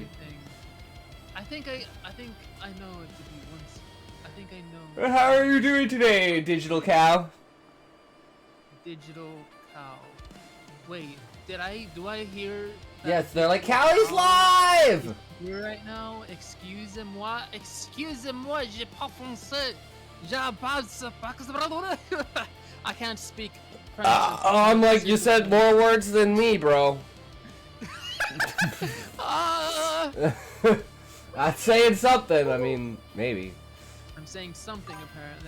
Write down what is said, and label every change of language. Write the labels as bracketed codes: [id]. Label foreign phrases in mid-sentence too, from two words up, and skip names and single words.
[en] I think I know it to be once. I think I know. How are you doing today, Digital Cow? Digital cow. Wait, do I hear? Yes, they're like, Callie's live! Here right now, [fr] excusez-moi, j'ai pas français. [en] I can't speak French. I'm like, you said more words than me, bro. That's saying something. I mean, maybe. I'm saying something apparently.